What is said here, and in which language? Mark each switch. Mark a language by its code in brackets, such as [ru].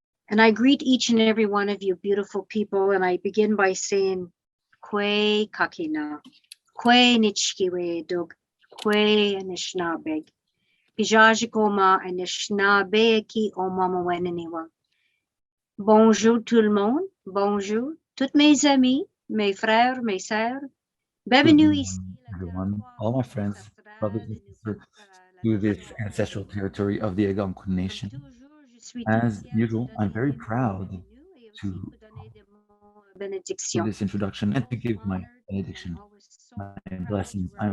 [en] And I greet each and every one of you beautiful people, and I begin by saying, [alq] Kwe kakina, Kwe nichkiwe dog, Kwe anishnabeg, Bijajikoma anishnabeg ki omama weneniwa. [fr] Bonjour tout le monde, bonjour, toutes mes amis, mes frères, mes sœurs. Bienvenue ici. [en] Everyone, all my friends, brothers and sisters, to this ancestral territory of the Algonquin Nation. As usual, I'm very proud to do this introduction and to give my benediction, my blessings.